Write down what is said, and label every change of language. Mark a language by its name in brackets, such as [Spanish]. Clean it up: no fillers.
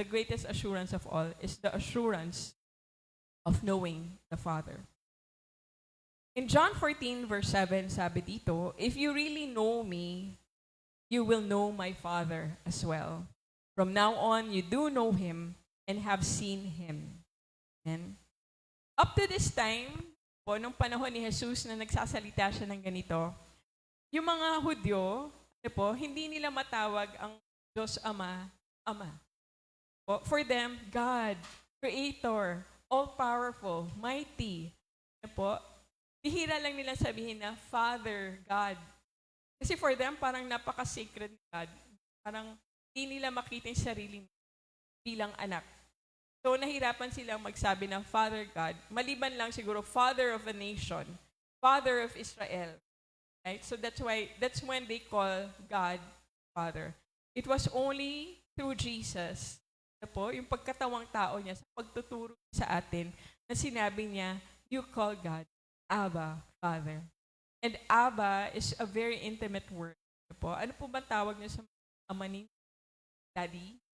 [English] The greatest assurance of all is the assurance of knowing the Father. In John 14, verse 7, [Filipino] sabi dito, [English] if you really know me, you will know my Father as well. From now on, you do know Him and have seen Him. Amen. Up to this time, [Filipino] po, nung panahon ni Jesus na nagsasalita siya ng ganito, yung mga Hudyo, po, hindi nila matawag ang Diyos Ama, Ama. [English] Po, for them, God, Creator, all-powerful, mighty. [Filipino] Po, bihira lang nila sabihin na Father, God. Kasi for them, parang napaka-sacred ni God. Parang hindi nila makita yung sarili bilang anak. So, nahirapan silang magsabi ng Father God. Maliban lang siguro, [English] Father of a nation, Father of Israel. [Filipino] Right? [English] So, that's when they call God Father. It was only through Jesus, [Filipino] po, yung pagkatawang tao niya, sa pagtuturo sa atin, na sinabi niya, [English] you call God Abba, Father. And Abba is a very intimate word. [Filipino] Po. Ano po ba tawag niyo sa ama ni Daddy?